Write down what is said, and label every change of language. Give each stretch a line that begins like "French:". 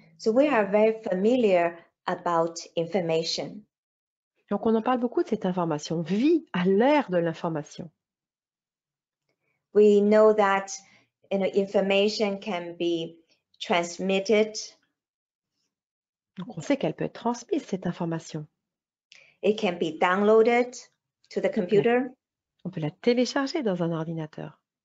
English: So we are very familiar about information.
French: Donc on en parle beaucoup de cette information. On vit à l'ère de l'information.
English: We know that information can be transmitted.
French: Donc on sait qu'elle peut être transmise, cette information.
English: It can be downloaded to the computer.
French: On peut la télécharger dans un ordinateur.